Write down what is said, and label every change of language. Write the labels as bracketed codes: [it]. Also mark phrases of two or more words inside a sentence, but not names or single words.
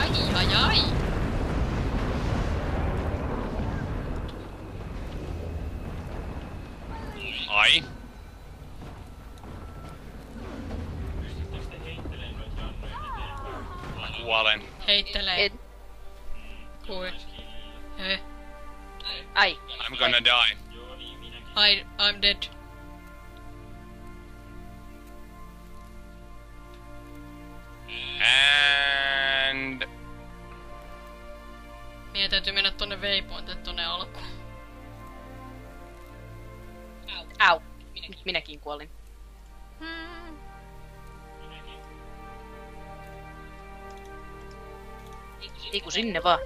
[fi] Ai. Pystyttekö te heittelemään noita jannoja eteenpäin? Mä kuolen. Heittelee. Et. Kui. He. Ai. [en] I'm gonna die. [fi] Joo, niin minäkin. [en] I'm dead. And... [fi] Meidän täytyy mennä tonne waypointille tonne alkuun. Au. Nyt minäkin kuolin. Eiku sinne vaan.